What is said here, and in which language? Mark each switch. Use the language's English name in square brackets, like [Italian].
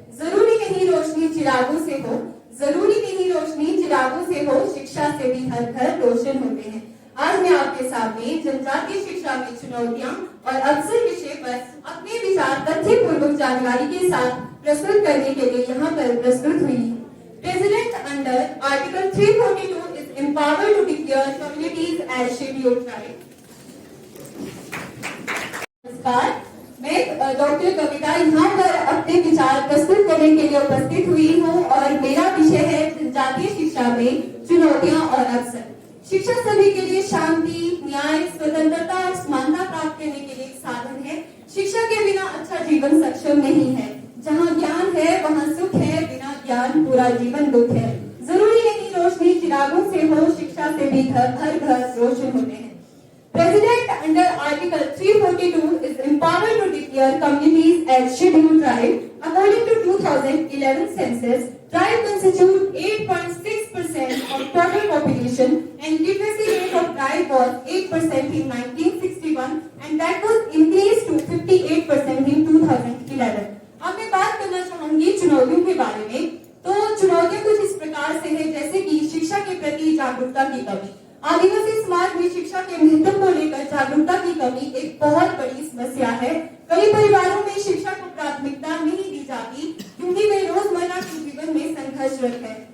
[Hindi] जरूरी नहीं रोशनी चिरागों से हो, जरूरी नहीं रोशनी चिरागों से हो, शिक्षा से भी हर घर रोशन होते हैं। आज मैं आपके सामने जनजातीय शिक्षा में चुनौतियां और अवसर विषय पर अपने विचार तथ्य पूर्वक जानकारी के साथ प्रस्तुत करने के लिए यहाँ पर प्रस्तुत हुई। [English] President under article 342 is empowered to declare communities as scheduled tribes। [Hindi] नमस्कार, मैं डॉक्टर कविता यहाँ पर अपने विचार प्रस्तुत करने के लिए उपस्थित हुई हूँ और मेरा विषय है जनजातीय शिक्षा में चुनौतियां और अवसर। शिक्षा सभी के लिए शांति, न्याय, स्वतंत्रता और समानता प्राप्त करने के लिए एक साधन है। शिक्षा के बिना अच्छा जीवन सक्षम नहीं है। जहाँ ज्ञान है वहाँ सुख है, बिना ज्ञान पूरा जीवन दुख है। जरूरी नहीं रोशनी चिरागों से हो, शिक्षा से भी हर घर रोशन होते हैं। [English] President under Article 342 is empowered to declare communities as scheduled tribe. According to 2011 census, tribe constitute 8.6% of total population and literacy rate of tribe was 8% in 1961 and that was increased to 58% in 2011. [Hindi] अब मैं बात करना चाहूंगी चुनौतियों के बारे में। तो चुनौतियां कुछ इस प्रकार से है जैसे कि शिक्षा के प्रति जागरूकता की कमी। आदिवासी समाज में शिक्षा के महत्व को लेकर जागरूकता की कमी एक बहुत बड़ी समस्या है। कई परिवारों में शिक्षा को प्राथमिकता नहीं दी जाती क्योंकि वे रोजमर्रा के जीवन में संघर्षरत है।